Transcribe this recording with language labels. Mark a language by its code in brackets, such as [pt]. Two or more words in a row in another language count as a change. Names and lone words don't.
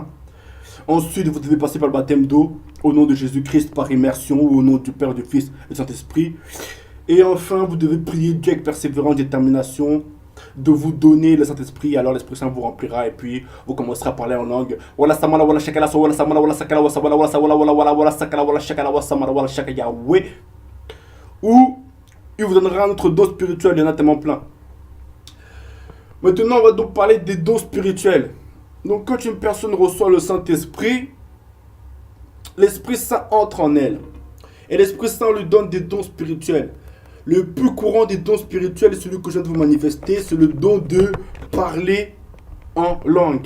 [fr] Ensuite, vous devez passer par le baptême d'eau au nom de Jésus-Christ par immersion ou au nom du Père, du Fils et du Saint-Esprit. Et enfin, vous devez prier Dieu avec persévérance et détermination de vous donner le Saint-Esprit, alors l'Esprit Saint vous remplira et puis vous commencerez à parler en langue. Voilà samala wala shakala so wala samala wala sakala wala samala wala wala wala wala wala sakala wala shakala wala samala wala shaka Yahweh. Ou il vous donnera un autre don spirituel, il y en a tellement plein. Maintenant, on va donc parler des dons spirituels. Donc quand une personne reçoit le Saint-Esprit, l'Esprit Saint entre en elle. Et l'Esprit Saint lui donne des dons spirituels. Le plus courant des dons spirituels, celui que je viens de vous manifester, c'est le don de parler en langue.